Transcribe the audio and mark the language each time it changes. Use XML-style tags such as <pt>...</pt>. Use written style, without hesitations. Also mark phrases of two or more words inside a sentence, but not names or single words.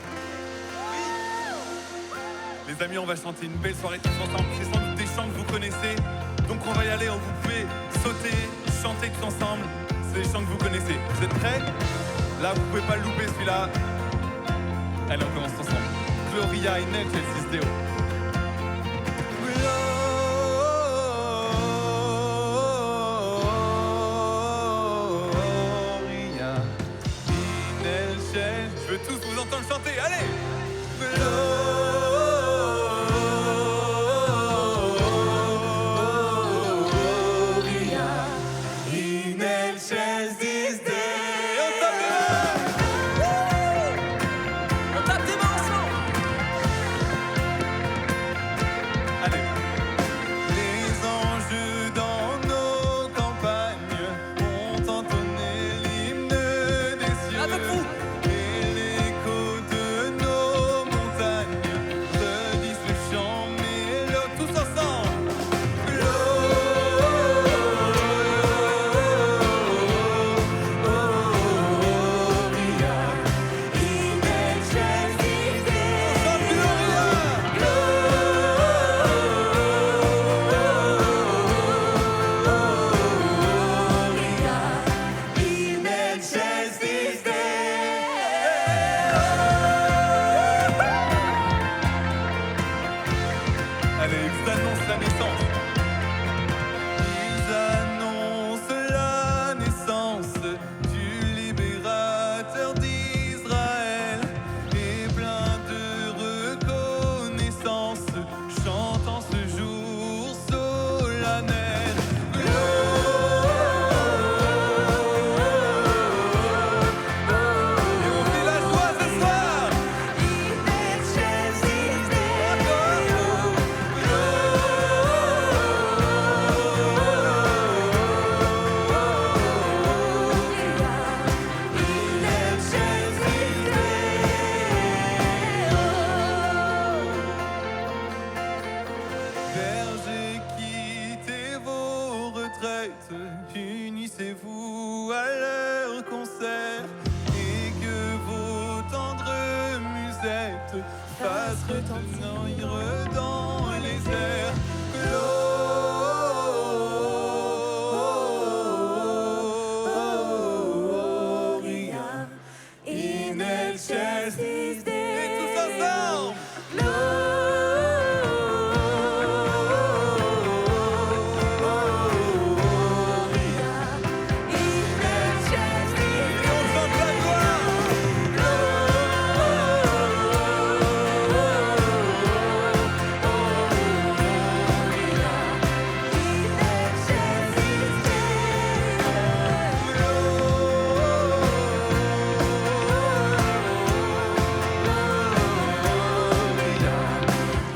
<fr>Oui. Les amis, on va chanter une belle soirée tous ensemble. C'est sans doute des chants que vous connaissez. Donc on va y aller, vous pouvez sauter, chanter tous ensemble. C'est des chants que vous connaissez. Vous êtes prêts? Là, vous pouvez pas le louper, celui-là. Allez, on commence ensemble.</fr> <la>Gloria in excelsis Deo. Gloria in excelsis.</la> <fr>Je veux tous vous entendre chanter. Allez!</fr> <la>Gloria in excelsis Deo.</la> <fr>On tape des mains ensemble. Allez. Les anges dans nos campagnes ont entonné l'hymne des cieux. Avec vous. Et l'écho de nos montagnes redisent le chant mélodieux tous ensemble.</fr> <la>Gloria in excelsis Deo. Gloria in excelsis Deo.</la> <fr>Allez, ils annoncent la naissance. Ils annoncent la naissance du libérateur d'Israël. Et plein de reconnaissance, chantant ce jour solennel. Et on fait la joie ce soir.</fr> <la>In excelsis Deo. In excelsis Deo.</la> <fr>Bergers, quittez vos retraites, unissez-vous à leur concert, et que vos tendres musettes fassent retentir dans les airs.</fr> <la>Gloria in excelsis Deo.</la> <fr>Et tous ensemble.</fr> <la>Gloria in excelsis Deo.</la> <fr>Et on chante la gloire.</fr> <la>Gloria in excelsis Deo.</la>